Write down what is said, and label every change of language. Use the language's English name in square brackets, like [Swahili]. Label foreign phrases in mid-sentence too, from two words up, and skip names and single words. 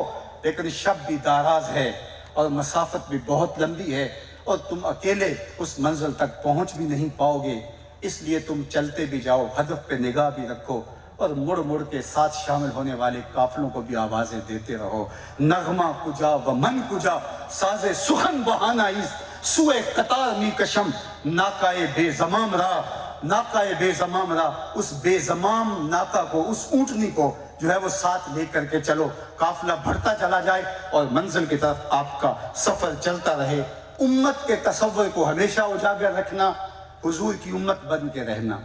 [Urdu] لیکن شب بھی دراز ہے اور مسافت بھی بہت لمبی ہے اور تم اکیلے اس منزل تک پہنچ بھی نہیں پاؤ گے. اس لیے تم چلتے بھی جاؤ، ہدف پہ نگاہ بھی رکھو اور مڑ مڑ کے ساتھ شامل ہونے والے قافلوں کو بھی آوازیں دیتے رہو. [Persian] نغمہ کجا و من کجا ساز سخن بہانہ ایز، سوئے قطار می کشم ناکائے بے زمام راہ. ناکائے بے زمام راہ، [Urdu] اس بے زمام ناکا کو، اس اونٹنی کو جو ہے وہ ساتھ لے کر کے چلو. قافلہ بڑھتا چلا جائے اور منزل کی طرف آپ کا سفر چلتا رہے. امت کے تصور کو ہمیشہ اجاگر رکھنا، حضور کی امت بن کے رہنا.